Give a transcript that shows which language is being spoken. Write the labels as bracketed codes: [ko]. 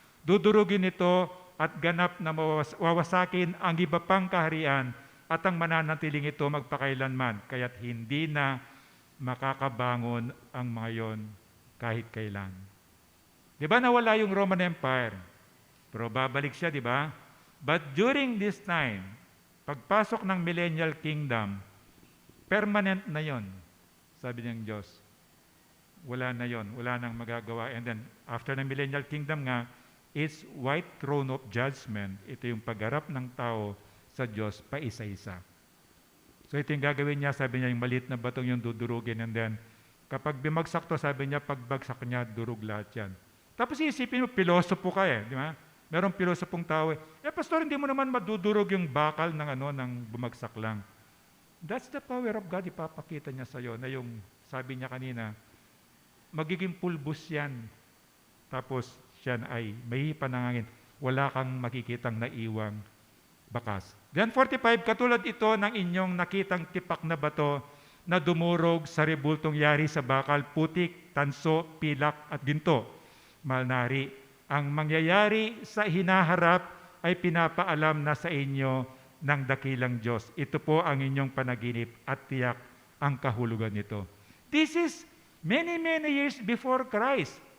[tl] Dudurugin ito at ganap na wawasakin ang iba pang kaharian at ang mananatiling ito magpakailanman, kaya't hindi na makakabangon ang mga yon kahit kailan. Di ba nawala yung Roman Empire? Pero babalik siya, di ba? [en] But during this time, [tl] pagpasok ng Millennial Kingdom, permanent na yon, sabi ng Diyos. Wala na yon, wala nang magagawa. [en] And then, [tl] after ng Millennial Kingdom nga, [en] it's white throne of judgment. [tl] Ito yung pagharap ng tao sa Diyos pa isa-isa. So ito yung gagawin niya, sabi niya, yung maliit na batong yung dudurugin. [en] And then, [tl] kapag bimagsak to, sabi niya, pagbagsak niya, durug lahat yan. Tapos iisipin mo, pilosopo ka di ba? Merong pilosopong tao pastor, hindi mo naman madudurog yung bakal ng bumagsak lang. [en] That's the power of God. [tl] Ipapakita niya sa'yo na yung, sabi niya kanina, magiging pulbos yan. Tapos, siyan ay may panangangin. Wala kang makikitang naiwang bakas. [en] Then [tl] 45, katulad ito ng inyong nakitang tipak na bato na dumurog sa rebultong yari sa bakal, putik, tanso, pilak at ginto. Malnari, ang mangyayari sa hinaharap ay pinapaalam na sa inyo ng dakilang Diyos. Ito po ang inyong panaginip at tiyak ang kahulugan nito. [en] This is many years before Christ.